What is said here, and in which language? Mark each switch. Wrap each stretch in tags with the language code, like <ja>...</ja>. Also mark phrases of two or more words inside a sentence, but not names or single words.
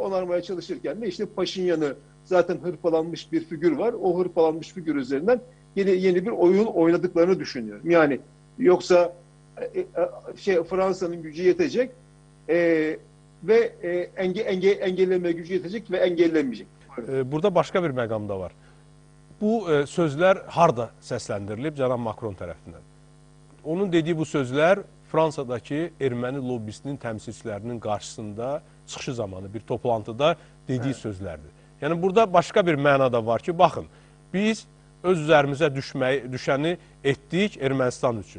<tr>Onarmaya çalışırken de işte Paşinyan'ı zaten hırpalanmış bir figür var. O hırpalanmış figür üzerinden yeni bir oyun oynadıklarını düşünüyorum. Yani yoksa Fransa'nın gücü yetecek ve engelleme gücü yetecek ve engellenmeyecek.</tr> <az>Burada başka bir məqam da var. Bu sözlər harda səsləndirilib cənab Macron tərəfindən? Onun dediyi bu sözlər Fransadakı erməni lobbisinin təmsilçilərinin qarşısında çıxışı zamanı bir toplantıda dediyi sözlərdir. Yəni burada başqa bir məna da var ki, baxın, biz öz üzərimizə düşəni etdik Ermənistan üçün.</az>